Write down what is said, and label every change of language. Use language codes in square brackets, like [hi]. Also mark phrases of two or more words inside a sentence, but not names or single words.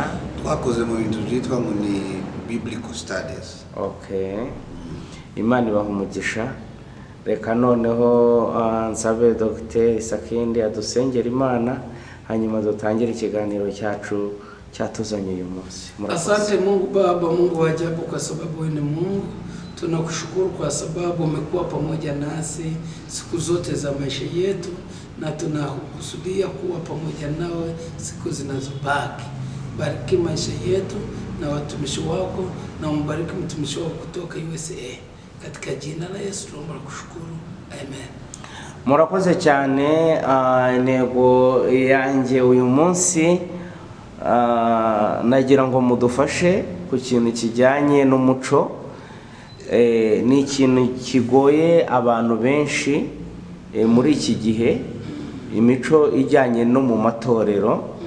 [rw] Twakoze mu bintu byitwa ngo ni [en] Biblical Studies. [rw] Okay. Imana ibaha umugisha. Reka noneho nsabe Dr. Sakindi adusengera Imana, hanyuma dutangire ikiganiro cyacu cyatuzanye uyu munsi. [sw] Asante Mungu Baba, Mungu wa ajabu, kwa sababu wewe ni Mungu. Tunakushukuru kwa sababu umekuwa pamoja nasi siku zote za maisha yetu, na tunakusudia kuwa pamoja nawe siku zinazobaki. Bariki maisha yetu na watumishi wako, na umbariki mtumishi wako kutoka USA. Katika jina la Yesu tunaomba kushukuru. Amen. [rw] Murakoze cyane. Intego yanjye uyu munsi nagira ngo mudufashe ku kintu kijyanye n'umuco. Ni ikintu kigoye abantu benshi muri iki gihe, imico ijyanye no mu matorero.